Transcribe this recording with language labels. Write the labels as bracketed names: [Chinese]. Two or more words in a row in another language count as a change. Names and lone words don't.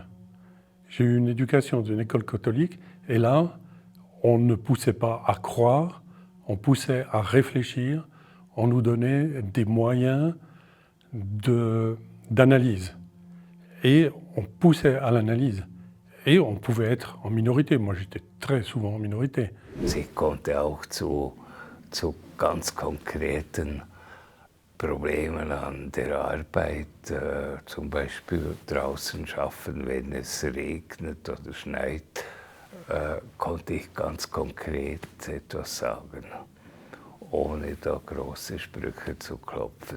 [French] J'ai eu une éducation d'une école catholique et là, on ne poussait pas à croire, on poussait à réfléchir, on nous donnait des moyens d'analyse et on poussait à l'analyse. Et on pouvait être en minorité. Moi, j'étais très souvent en minorité. [German] Sie konnte auch zu ganz konkreten Problemen an der Arbeit, zum Beispiel draußen arbeiten, wenn es regnet oder schneit, konnte ich ganz konkret etwas sagen, ohne da große Sprüche zu klopfen.